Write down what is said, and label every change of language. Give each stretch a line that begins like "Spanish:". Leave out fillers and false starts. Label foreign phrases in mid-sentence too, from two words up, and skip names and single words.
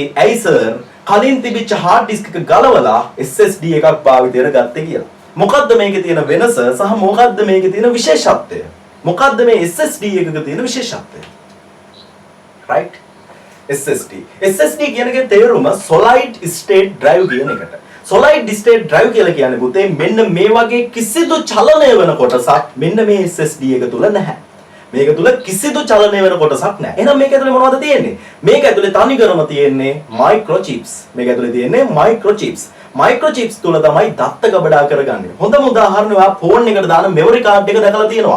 Sinhala: ඇයි සර් කලින් තිබිච්ච
English: hard disk
Sinhala: එක ගලවලා SSD එකක් භාවිතයට ගත්තේ කියලා. මොකද්ද මේකේ තියෙන වෙනස සහ මොකද්ද මේකේ තියෙන විශේෂත්වය? මොකද්ද මේ SSD එකක තියෙන විශේෂත්වය? right? SSD කියන එකේ තේරුම
English: solid state drive
Sinhala: කියන එකට.
English: solid state drive
Sinhala: කියලා කියන්නේ පුතේ මෙන්න මේ වගේ කිසිදු චලනය වෙන කොටසක් මෙන්න මේ SSD එක තුල නැහැ. මේක තුල කිසිදු චලනය වෙන කොටසක් නැහැ. එහෙනම් මේක ඇතුලේ මොනවද තියෙන්නේ? මේක ඇතුලේ තනිකරම තියෙන්නේ microchips. මේක ඇතුලේ තියෙන්නේ microchips. microchips තුල තමයි දත්ත ගබඩා කරගන්නේ. හොඳම උදාහරණය ඔයා ෆෝන් එකට දාන
English: memory card
Sinhala: එක දැකලා තියෙනවා.